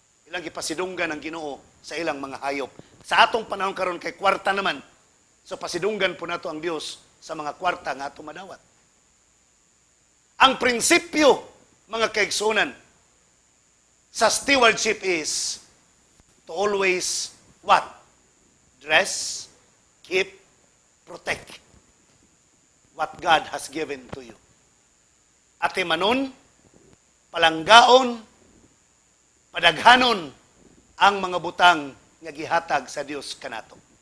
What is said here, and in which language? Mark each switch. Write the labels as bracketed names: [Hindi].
[Cebuano] Ilang ipasidunggan ang Ginoo sa ilang mga hayop. Sa atong panahon karon kay kwarta naman, so pasidunggan po nato ang Diyos sa mga kwarta nga atong madawat. Ang prinsipyo, mga kaigsunan, sa stewardship [English] is to always what? Dress, keep, protect what God has given to you. [Cebuano] Ati manon, palanggaon, padaghanon ang mga butang nga gihatag sa Dios kanato.